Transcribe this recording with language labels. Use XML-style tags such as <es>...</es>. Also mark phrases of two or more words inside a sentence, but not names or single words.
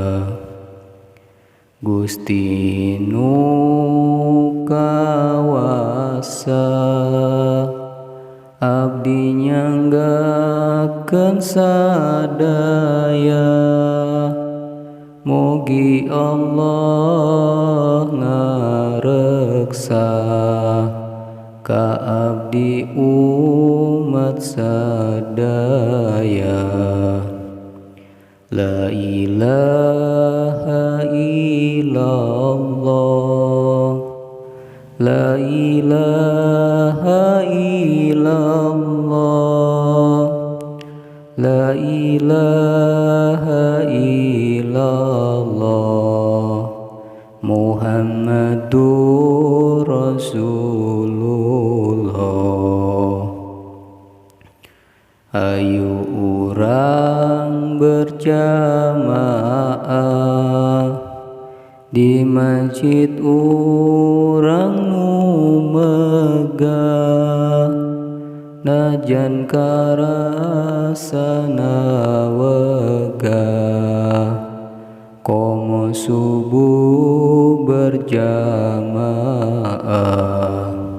<su>Gusti nu kawasa, abdi nyanggakeun sadaya, mugi Allah ngareksa ka abdi umat sadaya.</su> <ar>لا إله إلا الله لا إله إلا الله لا إله إلا الله محمد رسول الله.</ar> <su>Ayo urang berjamaah di masjid urang nu megah, najan karasana wegah, komo subuh berjamaah.</su>